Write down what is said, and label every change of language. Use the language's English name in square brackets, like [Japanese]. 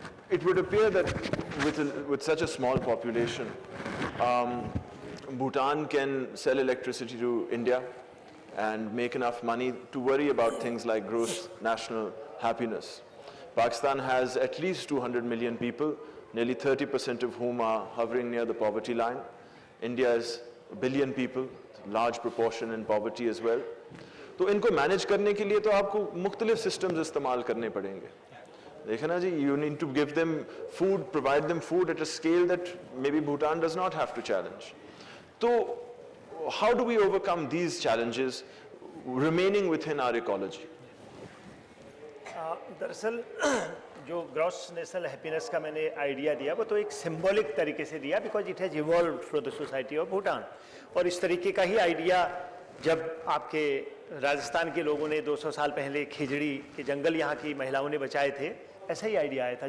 [English] It would appear that with such a small population, Bhutan can sell electricity to India and make enough money to worry about things like gross national happiness. Pakistan has at least 200 million people, nearly 30% of whom are hovering near the poverty line. India is a billion people, large proportion in poverty as well. [Hindi] तो इनको manage करने के लिए तो आपको मुख्तलिफ systems इस्तेमाल करने पड़ेंगे. देखा ना जी, [English] you need to give them food, provide them food at a scale that maybe Bhutan does not have to challenge. So how do we overcome these challenges remaining within our ecology? [Hindi] दरअसल जो gross national happiness का मैंने idea दिया वो तो एक symbolic तरीके से दिया, [English] Because it has evolved for the society of Bhutan. [Hindi] और इस तरीके का ही आइडिया जब आपके राजस्थान के लोगों ने 200 साल पहले खिजड़ी के जंगल यहाँ की महिलाओं ने बचाए थे, ऐसा ही आइडिया आया था.